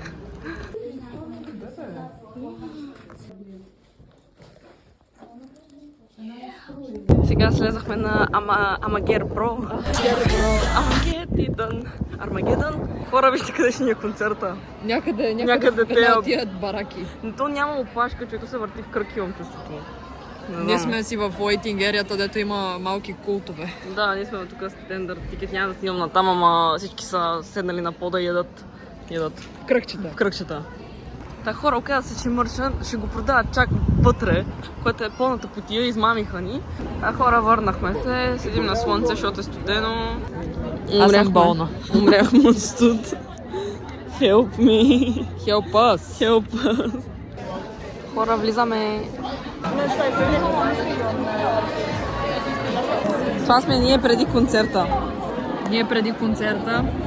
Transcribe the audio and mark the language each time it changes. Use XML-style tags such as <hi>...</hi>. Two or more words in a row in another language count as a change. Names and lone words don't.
<bg>Сега слезахме на Амагер Про. Армагедън. Хора, вижте къде ще ни е концерта. Някъде Някъде в една те- от тия бараки. Но то няма опашка, човека се върти в кръг, имам чувството. Ние сме си в</bg> <en>waiting area,</en> <bg>дето има малки култове. Да, ние сме тук</bg> <en>standing ticket,</en> <bg>няма да снимам натам, ама всички са седнали на пода и ядат В кръгчета. в кръгчета. Та хора, оказа се, че мърча ще го продават чак вътре, което е пълната потия, измамиха ни. А хора, върнахме се, седим на слънце, защото е студено. Аз съм болна. Умряхме от студ.</bg> <en>Help me. Help us. Help us.</en> <bg>Хора, влизаме. Това сме ние преди концерта. Ние преди концерта.</bg>